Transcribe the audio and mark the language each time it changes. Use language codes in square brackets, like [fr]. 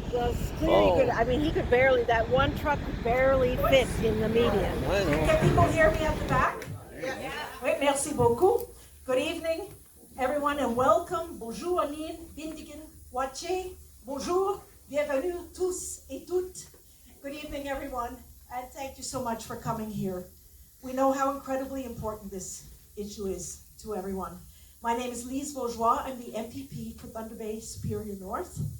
[en] Well, clearly could. I mean, he could barely. That one truck could barely fit in the median. I know. Can people hear me at the back? Yeah. [fr] Oui, merci beaucoup. [en] Good evening, everyone, and welcome. [oj] Bonjour, Anin, Bindigan, Wache. [fr] Bonjour, bienvenue tous et toutes. [en] Good evening, everyone, and thank you so much for coming here. We know how incredibly important this issue is to everyone. My name is Lise Vaugeois. I'm the MPP for Thunder Bay Superior North.